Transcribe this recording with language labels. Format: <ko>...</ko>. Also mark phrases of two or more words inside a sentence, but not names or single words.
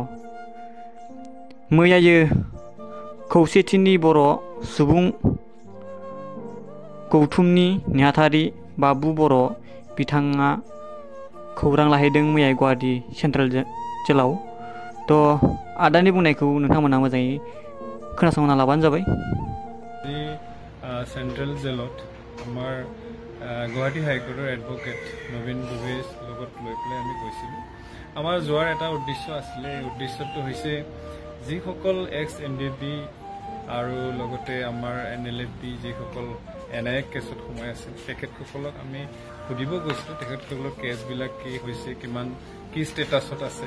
<brx>मैयायो खौसेथिनि बर' सुबुं गौथुमनि नेहाथारि बाबु बर' बिथाङा खौरां लाहैदों मैया गुवाहाटी सेन्ट्रेल जेलाव। आदानि बुंनायखौ नोंथांमोना मोजाङै खोनासंना लाबानो जाबाय।</brx> <as>सेन्ट्रेल जेলত আমাৰ গুৱাহাটী হাইকোৰ্টৰ এডভোকেট নবীন দুবেৰ লগত লৈ পেলাই আমি গৈছিলোঁ। আমাৰ যোৱাৰ এটা উদ্দেশ্য আছিলে। এই উদ্দেশ্যটো হৈছে যিসকল এক্স-NDB আৰু লগতে আমাৰ NLFP যিসকল NIA কেছত সোমাই আছে তেখেতসকলক আমি সুধিব গৈছিলোঁ তেখেতসকলৰ কেছবিলাক কি হৈছে, কিমান কি ষ্টেটাছত আছে।</as>